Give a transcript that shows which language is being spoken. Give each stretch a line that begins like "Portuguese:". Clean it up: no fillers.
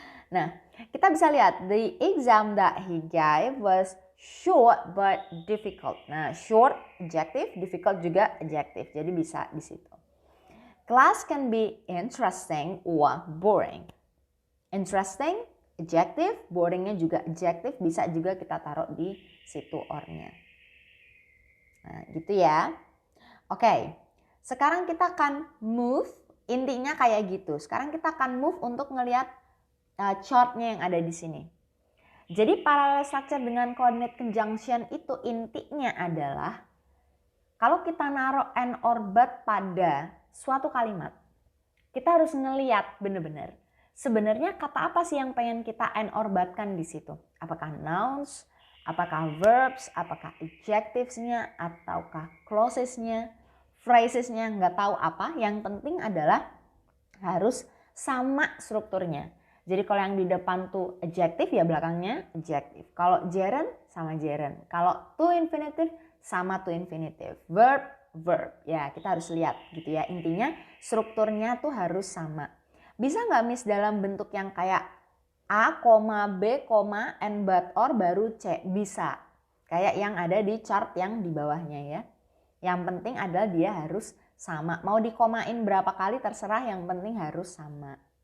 Indonesian: Nah, kita bisa lihat
English: the exam that he gave was short but difficult.
Indonesian: Nah, short adjective, difficult juga adjective. Jadi bisa di situ.
English: Class can be interesting or boring. Interesting
Indonesian: adjective, boringnya juga adjective, bisa juga kita taruh di situ or-nya. Nah, gitu ya. Oke, sekarang kita akan move, intinya kayak gitu. Sekarang kita akan move untuk ngelihat chart-nya yang ada di sini. Jadi parallel structure dengan coordinate conjunction itu intinya adalah kalau kita naruh and or but pada suatu kalimat, kita harus ngelihat bener-bener sebenarnya kata apa sih yang pengen kita and or but-kan di situ. Apakah nouns, apakah verbs, apakah adjectives-nya, ataukah clauses-nya, phrases-nya, nggak tahu apa. Yang penting adalah harus sama strukturnya. Jadi kalau yang di depan tuh adjective ya belakangnya adjective. Kalau gerund sama gerund. Kalau to infinitive sama to infinitive. Verb, verb. Ya kita harus lihat gitu ya. Intinya strukturnya tuh harus sama. Bisa nggak Miss dalam bentuk yang kayak A, B, and but or baru C? Bisa. Kayak yang ada di chart yang di bawahnya ya. Yang penting adalah dia harus sama. Mau dikomain berapa kali terserah, yang penting harus sama.